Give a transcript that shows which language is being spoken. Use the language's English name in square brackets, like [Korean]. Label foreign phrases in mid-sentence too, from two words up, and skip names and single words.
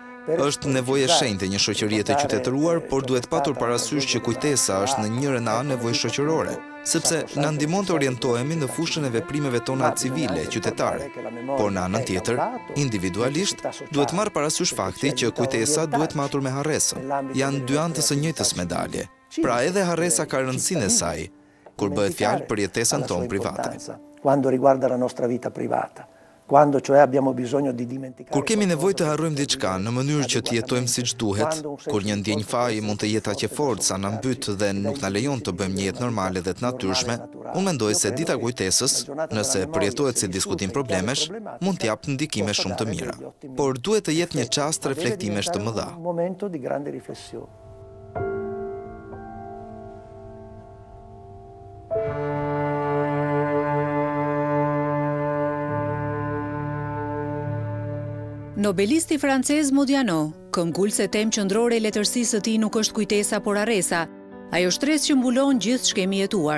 [Albanian] Është nevojë e shenjtë e një shoqërie të qytetëruar, por duhet patur parasysh që kujtesa është në njërin anë nevojë shoqërore, sepse na ndihmon të orientohemi në fushën e veprimeve tona civile, qytetare. Por në anën tjetër, individualisht, duhet marrë parasysh fakti që kujtesa duhet matur me harresën. Janë dy anë të së njëjtës medalje. Pra edhe harresa ka rëndësinë e saj, kur bëhet fjalë për jetesën tonë private. [Italian] Quando riguarda la nostra vita privata. Quando cioè abbiamo bisogno di dimenticare. [Albanian] Kur kemi nevojë të harrojmë diçka në mënyrë që të jetojmë siç duhet, kur një ndjenjë faji mund të jetë aq e fortë sa na mbyt dhe nuk na lejon të bëjmë një jetë normale dhe të natyrshme, unë mendoj se dita kujtesës, nëse përjetohet si diskutim problemesh, mund të japë ndikime shumë të mira. Por duhet të jetë një çast reflektimesh të mëdha. [Italian] Un momento di grande riflessione. [Albanian] Nobelisti francez Modiano, këmbgul se temë qendrore e letërsisë së tij nuk është kujtesa por harresa, ajo shtresë që mbulon gjithë ç'kemi jetuar.